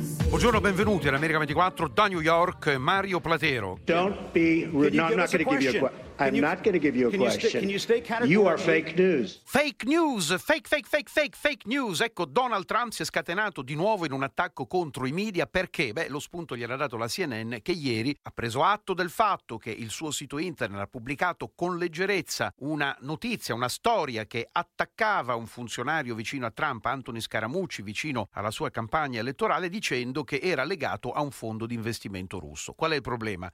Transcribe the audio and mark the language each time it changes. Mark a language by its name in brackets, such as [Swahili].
[Italian] Buongiorno, benvenuti all'America 24 da New York, Mario Platero. [English] Don't be rude. No, I'm not going to give you a question. I'm not going to give you a question. Can you stay categorical? You are fake news. Fake news, fake news. [Italian] Ecco, Donald Trump si è scatenato di nuovo in un attacco contro i media. Perché? Beh, lo spunto gliel'ha dato la CNN, che ieri ha preso atto del fatto che il suo sito internet ha pubblicato con leggerezza una notizia, una storia che attaccava un funzionario vicino a Trump, Anthony Scaramucci, vicino alla sua campagna elettorale, dicendo che era legato a un fondo di investimento russo. Qual è il problema?